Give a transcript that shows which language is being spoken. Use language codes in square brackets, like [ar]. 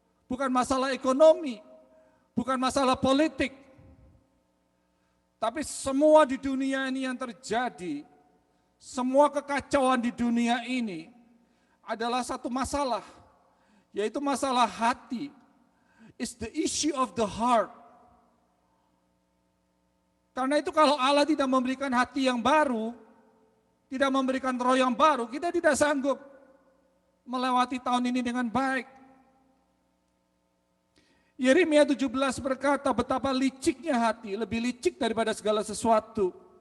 [id] Bukan masalah ekonomi, bukan masalah politik. Tapi semua di dunia ini yang terjadi, semua kekacauan di dunia ini adalah satu masalah, yaitu masalah hati. [en] It's the issue of the heart. [id] Karena itu kalau Allah tidak memberikan hati yang baru, tidak memberikan roh yang baru, kita tidak sanggup melewati tahun ini dengan baik. Yeremia 17 berkata betapa liciknya hati, lebih licik daripada segala sesuatu.